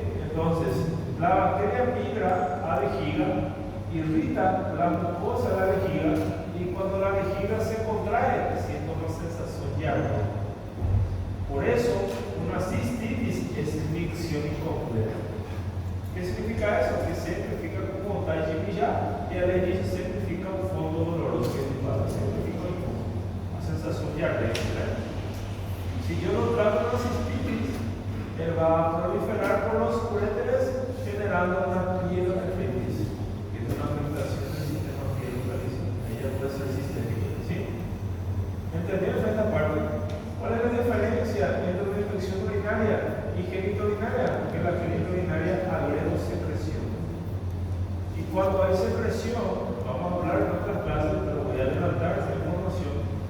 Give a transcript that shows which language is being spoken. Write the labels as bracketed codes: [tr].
[es] Entonces, la bacteria migra a la vejiga, irrita la mucosa de la vejiga y cuando la vejiga se contrae, siento una sensación de ardor. Por eso, una cistitis es micción incompleta. ¿Qué significa eso? [pt] Que siempre fica con vontade de mijar y além disso sempre fica um fundo doloroso que ele fala, sempre fica uma sensação de ardência, né? Se eu não trato uma cistitis, ele vai proliferar [es] por los uréteres generando una pielonefritis, que es una afectación del sistema pielonefritis. Ella puede ser sistémica, ¿sí? ¿Entendieron esta parte? ¿Cuál es la diferencia entre una infección urinaria y genitourinaria? Porque la genitourinaria agrega secreción. Y cuando hay secreción, vamos a hablar en otras clases, pero voy a adelantar esta información.